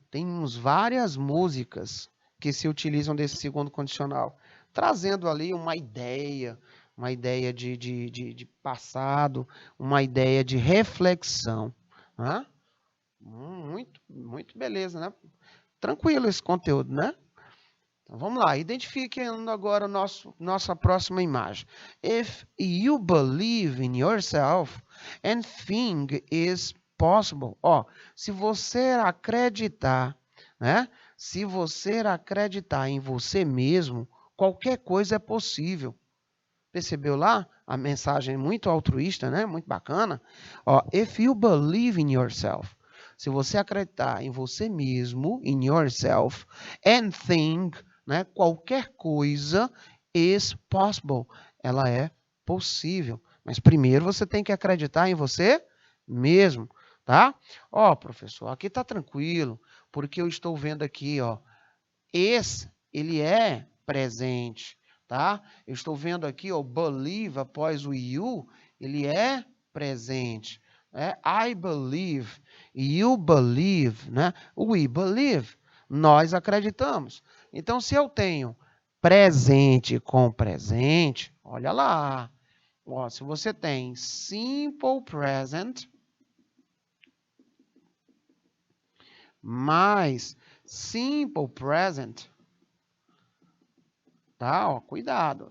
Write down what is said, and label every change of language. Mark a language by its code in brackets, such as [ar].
[pt] Temos várias músicas que se utilizam desse segundo condicional, trazendo ali uma ideia de passado, uma ideia de reflexão, né? Muito beleza, né? Tranquilo esse conteúdo, né? Então, vamos lá, identifiquem agora nossa próxima imagem. [en] If you believe in yourself, anything is possible. [pt] Ó, se você acreditar, né? Se você acreditar em você mesmo, qualquer coisa é possível. Percebeu lá? A mensagem é muito altruísta, né? Muito bacana. Ó, [en] if you believe in yourself, [pt] se você acreditar em você mesmo, [en] in yourself, [pt] anything, né? Qualquer coisa [en] is possible. [pt] Ela é possível. Mas primeiro você tem que acreditar em você mesmo, tá? Ó, professor, aqui tá tranquilo, porque eu estou vendo aqui, ó, esse, ele é presente, tá? Eu estou vendo aqui, o believe após o you, ele é presente. Né? [en] I believe, you believe, né? We believe, [pt] nós acreditamos. Então, se eu tenho presente com presente, olha lá. Ó, se você tem simple present mais simple present, tá? Ó, cuidado.